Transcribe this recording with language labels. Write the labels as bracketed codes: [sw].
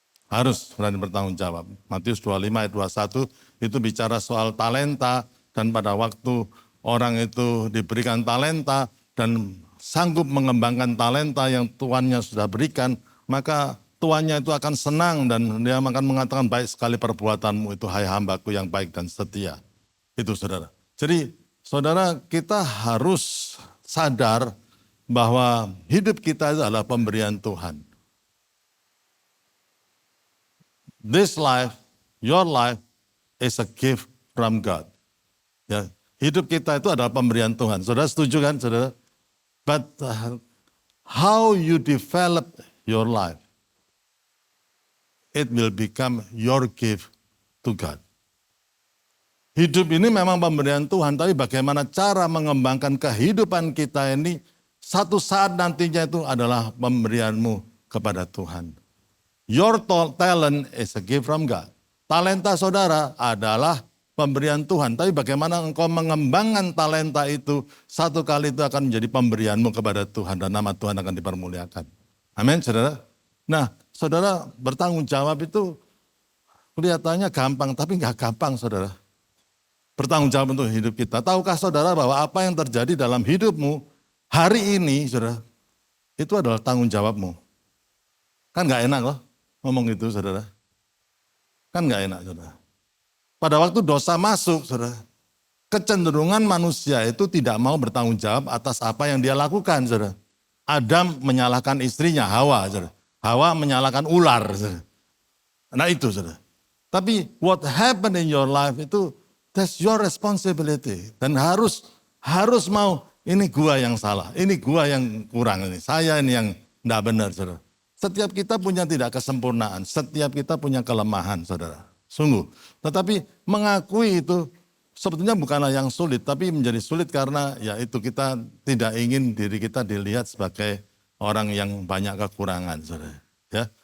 [id] Harus berani bertanggung jawab. Matius 25 ayat 21 itu bicara soal talenta, dan pada waktu orang itu diberikan talenta dan sanggup mengembangkan talenta yang tuannya sudah berikan, maka tuannya itu akan senang dan dia akan mengatakan, baik sekali perbuatanmu itu, hai hambaku yang baik dan setia. Itu saudara. Jadi saudara, kita harus sadar bahwa hidup kita itu adalah pemberian Tuhan. [en] This life, your life is a gift from God. [id] Ya, hidup kita itu adalah pemberian Tuhan. Saudara setuju kan, saudara? [en] But how you develop your life, it will become your gift to God. [id] Hidup ini memang pemberian Tuhan, tapi bagaimana cara mengembangkan kehidupan kita ini, satu saat nantinya itu adalah pemberianmu kepada Tuhan. [en] Your talent is a gift from God. [id] Talenta saudara adalah pemberian Tuhan. Tapi bagaimana engkau mengembangkan talenta itu, satu kali itu akan menjadi pemberianmu kepada Tuhan dan nama Tuhan akan dipermuliakan. Amin, saudara. Nah, saudara, bertanggung jawab itu kelihatannya gampang, tapi nggak gampang, saudara. Bertanggung jawab untuk hidup kita. Tahukah saudara bahwa apa yang terjadi dalam hidupmu hari ini, saudara, itu adalah tanggung jawabmu. Kan nggak enak loh ngomong itu, saudara. Kan nggak enak, saudara. Pada waktu dosa masuk, saudara, kecenderungan manusia itu tidak mau bertanggung jawab atas apa yang dia lakukan, saudara. Adam menyalahkan istrinya, Hawa, saudara. Hawa menyalahkan ular, saudara. Nah itu, saudara. Tapi [en] what happened in your life [id] itu, [en] that's your responsibility. [id] Dan harus mau, ini gua yang salah, ini gua yang kurang, ini saya ini yang enggak benar, saudara. Setiap kita punya tidak kesempurnaan, setiap kita punya kelemahan, saudara. Sungguh. Tetapi mengakui itu sebetulnya bukanlah yang sulit, tapi menjadi sulit karena ya itu kita tidak ingin diri kita dilihat sebagai orang yang banyak kekurangan, saudara. Ya.